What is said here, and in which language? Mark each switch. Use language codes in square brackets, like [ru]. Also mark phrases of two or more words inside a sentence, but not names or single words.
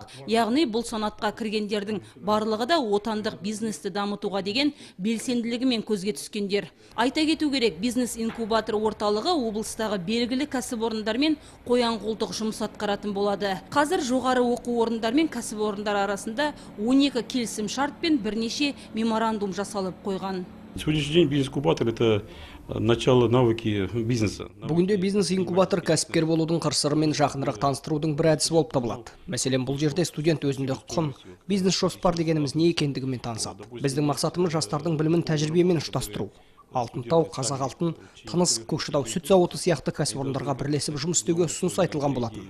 [kk] Яғни бұл санатқа кіргендердің барлығы да отандық бизнесті дамытуға деген белсенділігімен көзге түскендер. Айта кету керек, бизнес-инкубатор орталығы облыстағы белгілі кәсіпорындар мен қоян-қолтық жұмыс атқаратын болады. Қазір жоғары оқу орындар мен кәсіпорындар арасында 12 келісім шарт пен бірнеше меморандум жасалып қойған. [ru] Сегодняшний день бизнес-инкубатор – это начало навыки бизнеса. [kk] Бүгінде бизнес-инкубатор кәсіпкер болудың қыр-сырымен жақынырақ таныстырудың бір әдісі болып табылады. Мәселен, бұл жерде студент өзінде құн, бизнес-жоспар дегеніміз не екендігімен танысады. Біздің мақсатымыз жастардың білімін тәжірибемен ұштастыру. Алтынтау, Қазақ алтын, Тыныс, Көкшетау сүт зауыты сияқты кәсіпорындарға бірлесіп жұмыс істеуге ұсыныс айтылған болатын.